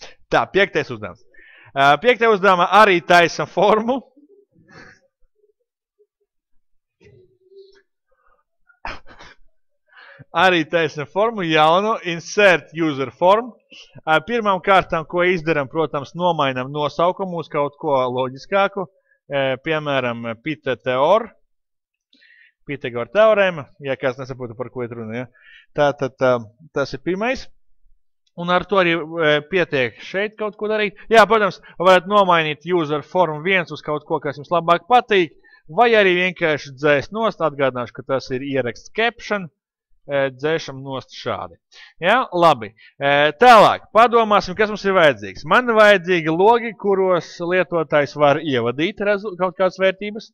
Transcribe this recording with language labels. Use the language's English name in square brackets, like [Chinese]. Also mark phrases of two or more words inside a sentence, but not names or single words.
[Latvian] Tā, 5. uzdevums. 5. uzdevumā arī taisa formu. Arī taisa formu jaunu, [English] insert user form. [Latvian] Pirmām kārtām, ko izdaram, protams, nomainam nosaukumu uz kaut ko loģiskāku. Piemēram, Pitagora teorēma, ja kāds nesaprota, par ko ir runa. Ja? Tātad tas ir pirmais. Un ar to arī pietiek šeit kaut ko darīt. Jā, protams, varat nomainīt [English] user form [Latvian] 1 uz kaut ko, kas jums labāk patīk, vai arī vienkārši dzēst nost. Atgādināšu, ka tas ir ieraksts caption. Dzēšam nost šādi. Ja? Labi. Tālāk, padomāsim, kas mums ir vajadzīgs. Man ir vajadzīgi logi, kuros lietotājs var ievadīt kaut kādas vērtības.